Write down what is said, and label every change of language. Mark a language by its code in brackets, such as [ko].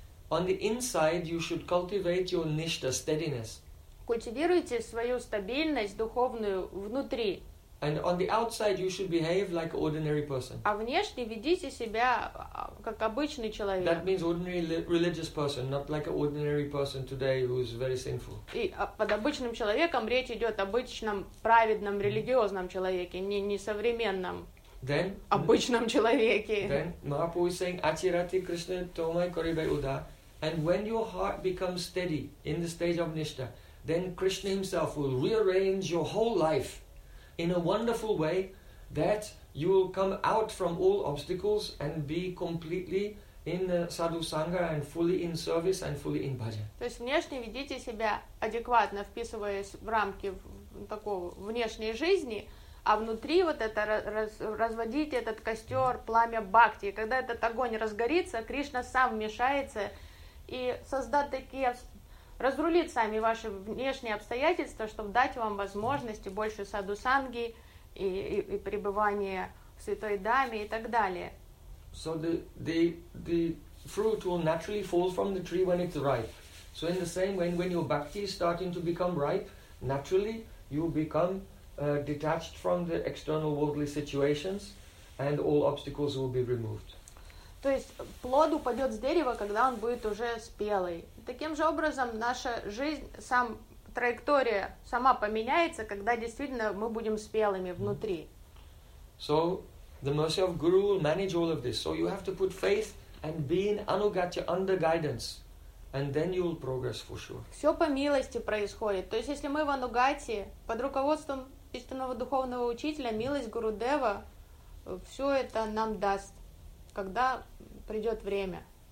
[en] On the inside you should cultivate your nishta, steadiness. [ru] Культивируйте свою стабильность духовную внутри. [en] And on the outside you should behave like ordinary person. [ru] А внешне ведите себя как обычный человек. [en] That means ordinary religious person, not like an ordinary person today who is very sinful. [ru] И под обычным человеком речь идет об обычном праведном религиозном человеке, не современном обычном человеке. [en] Then Mahaprabhu is saying, [bn] Achirati Krishna Tomai Koribe Uda. [en] And when your heart becomes steady in the stage of nishta, then Krishna himself will rearrange your whole life in a wonderful way that you will come out from all obstacles and be completely in the sadhu sangha and fully in service and fully in bhajan. [ru] То есть внешне ведите себя адекватно, вписываясь в рамки такого внешней жизни, а внутри вот это разводите этот костер, пламя бхакти. И когда этот огонь разгорится, Кришна сам вмешается и создаст такие, разрулит сами ваши внешние обстоятельства, чтобы дать вам возможности больше садусанги и пребывания в святой даме и так далее. [en] So the fruit will naturally fall from the tree when it's ripe. So in the same way, when your bhakti is starting to become ripe, naturally you become detached from the external worldly situations, and all obstacles will be removed. [ru] То есть плод упадет с дерева, когда он будет уже спелый. Таким же образом наша жизнь, сам траектория сама поменяется, когда действительно мы будем спелыми внутри. [en] So the mercy of Guru will manage all of this. So you have to put faith and be in anugatya, under guidance, and then you will progress for sure. [ru] Все по милости происходит. То есть если мы в анугате под руководством истинного духовного учителя, милость Гурудева, все это нам даст, когда придет время.